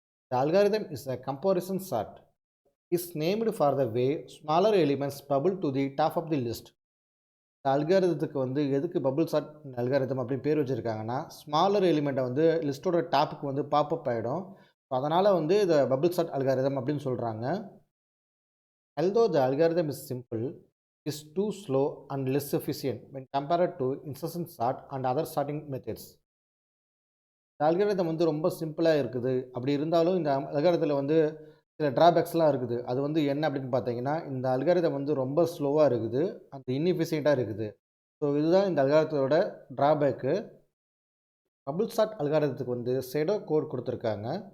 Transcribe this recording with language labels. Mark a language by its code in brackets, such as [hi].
[en] The algorithm is a comparison sort is named for the way smaller elements bubble to the top of the list. [ta] இந்த அல்காரிதத்துக்கு வந்து எதுக்கு bubble chart algorithm அப்படின்னு பேர் வச்சுருக்காங்கன்னா smaller எலிமெண்ட்டை வந்து லிஸ்ட்டோட டாப்புக்கு வந்து pop-up ஆகிடும். So அதனால் வந்து இதை பபுள் சார்ட் அல்காரிதம் அப்படின்னு சொல்கிறாங்க. [en] although the algorithm is simple, is too slow and less efficient when compared to insertion sort and other sorting methods. [ta] இந்த அல்காரிதம் வந்து ரொம்ப சிம்பிளாக இருக்குது, அப்படி இருந்தாலும் இந்த அல்காரிதத்தில் வந்து சில ட்ராபேக்ஸ்லாம் இருக்குது. அது வந்து என்ன அப்படின்னு பார்த்தீங்கன்னா இந்த அல்காரிதம் வந்து ரொம்ப ஸ்லோவாக இருக்குது, அந்த இன்எஃபிஷியண்ட்டாக இருக்குது. ஸோ இதுதான் இந்த அல்காரிதத்தோட ட்ராபேக்கு. பபுள் சார்ட் அல்காரிதத்துக்கு வந்து செடோ கோட் கொடுத்துருக்காங்க.